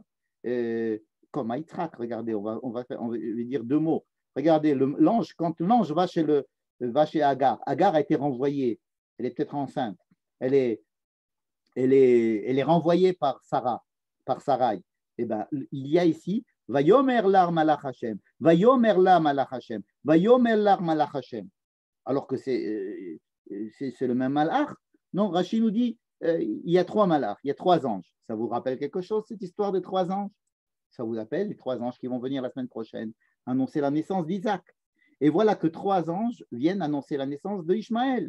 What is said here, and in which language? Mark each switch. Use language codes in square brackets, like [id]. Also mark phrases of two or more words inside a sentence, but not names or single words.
[fr] Comme à Yitzhak, regardez, on va dire 2 mots. Regardez, l'ange, quand l'ange va chez Agar, Agar a été renvoyée, elle est peut-être enceinte, elle est renvoyée par Sarai. Eh ben, il y a ici, [he] ויאמר לה מלאך השם, ויאמר לה מלאך השם, ויאמר לה מלאך השם. [fr] Alors que c'est le même malach. Non, Rashi nous dit, il y a 3 malachs, il y a 3 anges. Ça vous rappelle quelque chose, cette histoire des 3 anges? Ça vous appelle les 3 anges qui vont venir la semaine prochaine annoncer la naissance d'Isaac. Et voilà que 3 anges viennent annoncer la naissance de Ishmaël.